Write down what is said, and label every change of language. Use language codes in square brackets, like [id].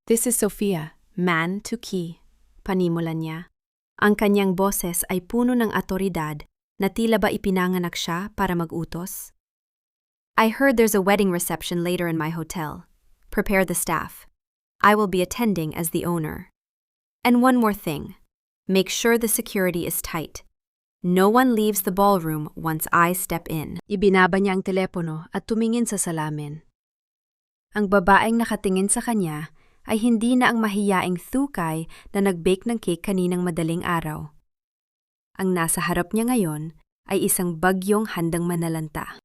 [en] This is Sophia, man to key. [tl] Panimulan niya. Ang kanyang boses ay puno ng otoridad na tila ba ipinanganak siya para mag-utos. [en] I heard there's a wedding reception later in my hotel. Prepare the staff. I will be attending as the owner. And one more thing. Make sure the security is tight. No one leaves the ballroom once I step in. [tl] Ibinaba niya ang telepono at tumingin sa salamin. Ang babaeng nakatingin sa kanya ay hindi na ang mahiyaing Thukay na nag-bake ng cake kaninang madaling araw. Ang nasa harap niya ngayon ay isang bagyong handang manalanta.